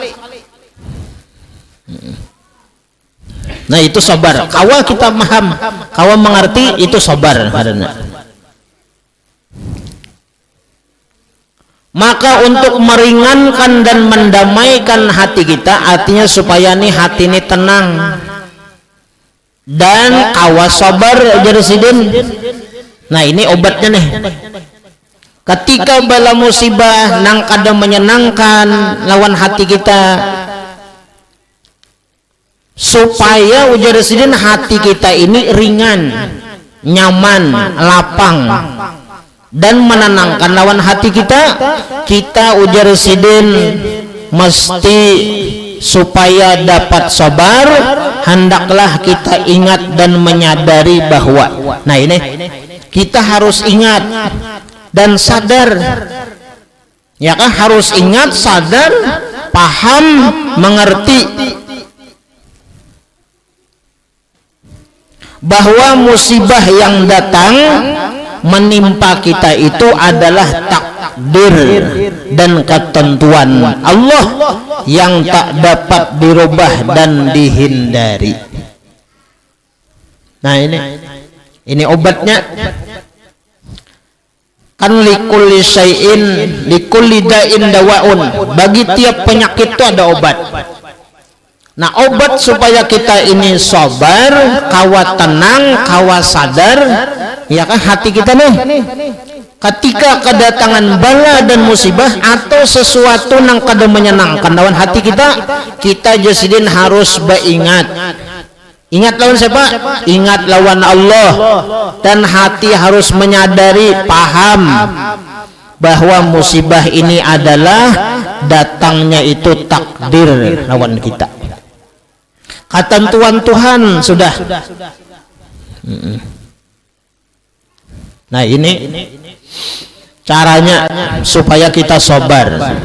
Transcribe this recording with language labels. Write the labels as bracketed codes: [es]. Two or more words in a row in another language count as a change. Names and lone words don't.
[bjn] Nah, itu sabar. Kawal kita paham, kawal mengerti itu sabar karena. Maka untuk meringankan dan mendamaikan hati kita, artinya supaya nih hati ini tenang dan awas sabar jersidin. Nah, ini obatnya nih. Ketika bala musibah nang kadang menyenangkan lawan hati kita, supaya ujar sidin hati kita ini ringan, nyaman, lapang dan menenangkan lawan hati kita. Kita ujar sidin mesti supaya dapat sabar, hendaklah kita ingat dan menyadari bahwa, nah ini kita harus ingat dan sadar, ya kan, harus ingat, sadar, paham, mengerti bahwa musibah yang datang menimpa kita itu adalah takdir dan ketentuan Allah yang tak dapat dirubah dan dihindari. Nah, ini obatnya. Kan [ar] لكل شيء لكل داء دواء, [bjn] bagi tiap penyakit itu ada obat. Nah, obat supaya kita ini sabar, kawa tenang, kawa sadar, ya kan, hati kita nih ketika kedatangan bala dan musibah atau sesuatu yang kada menyenangkan lawan hati kita, kita jasidin harus beringat. Ingat lawan siapa? Ingat lawan Allah. Dan hati harus menyadari, paham bahwa musibah ini adalah datangnya itu takdir lawan kita, ketentuan Tuhan sudah. Nah, ini caranya supaya kita sabar.